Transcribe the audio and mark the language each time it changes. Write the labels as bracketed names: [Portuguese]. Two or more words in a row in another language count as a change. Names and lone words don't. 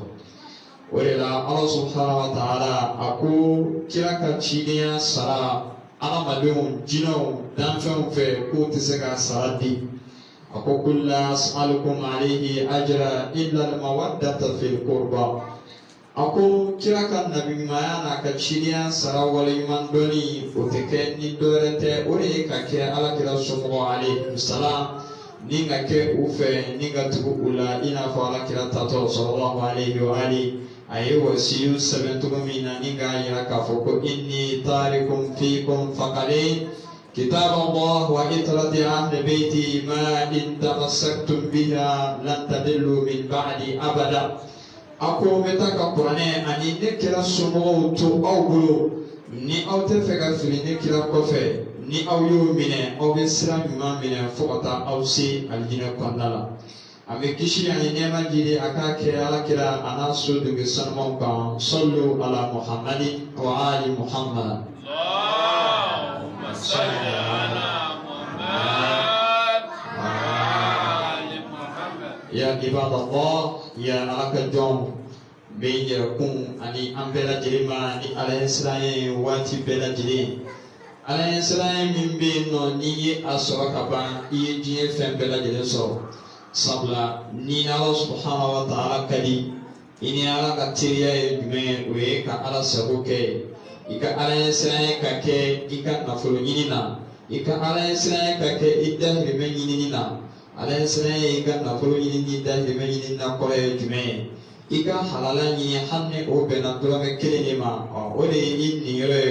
[Bambara] O de la ala [Arabic] سبحانه وتعالى [Bambara] a ko kira ka cidenya sara adamadenw jinɛw danfɛnw fɛ k'o tɛ se ka sara di a ko [Arabic] قل لا أسألكم عليه أجرا إلا المودة في القربى [Bambara] a ko kira ka nabiɲumanya n'a ka cidenya sara waleɲuman dɔnni o tɛ kɛ ni dɔwɛrɛ tɛ o de ye ka kɛ alakira somɔgɔw alayhi salam ni ka kɛ u fɛ ni ka tugu u la i n'a fɔ alakira tatɔ [Arabic] صلى الله عليه وآله [Bambara] aye wasiyu sɛbɛn cogo min na ni k'a yira k'a fɔ ko [Arabic] إني تارك فيكم الثقلين كتاب الله وعترتي أهل بيتي ما إن تمسكتم بهما لن تضلوا من بعدي أبدا [Bambara] a ko n bɛ taa ka kuranɛ ani ne kira somɔgɔw to aw bolo ni aw tɛ fɛ ka fili ne kira kɔfɛ ni aw y'o minɛ aw bɛ sira ɲuman minɛ fo ka taa aw se alijinɛ kɔnɔna la. Ame kisi ani nema jiri aka kɛ ala kira ana so dugu sanumaw kan [Arabic] صلوا على محمد وآل محمد اللهم صل على محمد وآل محمد يا عباد الله [Bambara] ya alaka jom be yɛrɛ kun ani an bɛɛ lajɛlen ma ni ala ye siran ye waati bɛɛ lajɛlen ala ye siran ye min bɛ yen nɔ n'i ye a sɔrɔ ka ban i ye diɲɛ fɛn bɛɛ lajɛlen sɔrɔ sabula ni ala [Arabic] سبحانه وتعالى [Bambara] kadi ini ala ka teriya ye jumɛn o ye ka ala sago kɛ i ka ala ye siran ye ka kɛ i ka nafolo ɲini na i ka ala ye siran ye ka kɛ i dahirimɛ ɲinini na ala ye siran ye i ka nafolo ɲini ni dahirimɛ ɲinini na kɔrɔ ye jumɛn ye i ka halala ɲini hali ni o bɛnna dɔrɔmɛ kelen de ma o de ye i niyɔrɔ ye